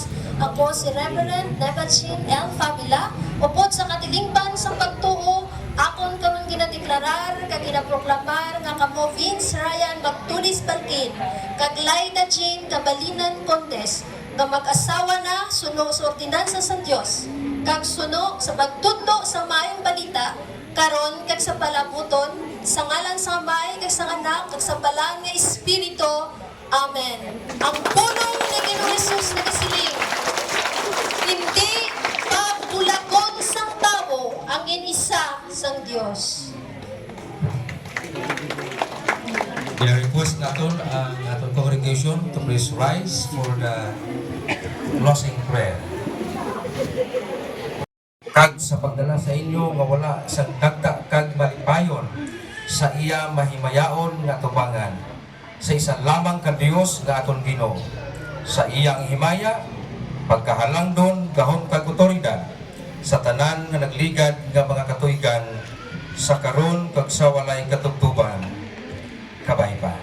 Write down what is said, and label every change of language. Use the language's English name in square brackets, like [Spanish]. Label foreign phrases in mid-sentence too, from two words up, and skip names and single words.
[Hiligaynon] Ako si Reverend Nevachin L. Favila, upod sa katilingban sa pagtuo, akon karon ginadeklarar kag ginaproklamar nga kamo Vince Ryan Magtulis Balkin kag Liza Jane Kabalinan Contes nga mag-asawa na suno sa ordinansa sa Dios kag suno sa pagtudlo sa maayong balita karon kag sa palabuton sa ngalan sa Amay kag sa Anak kag sa Balang nga Espiritu. Amen. Ang pulong ni Ginoong Hesus nagasiling, hindi pagulagon sang tao ang inisa sang Dios. [Filipino] I-request natin ang ating [English] congregation to please rise for the closing prayer. [Hiligaynon] Kag sa pagdala sa inyo nga wala sa dagta kag malipayon sa iya mahimayaon nga tubangan sa isa lamang ka Dios nga aton Ginoo, sa iyang himaya pagkahalangdon gahom kag otoridad sa tanan nga nagligad nga mga katuigan sa karon kag sa walay katugtuban kabay pa.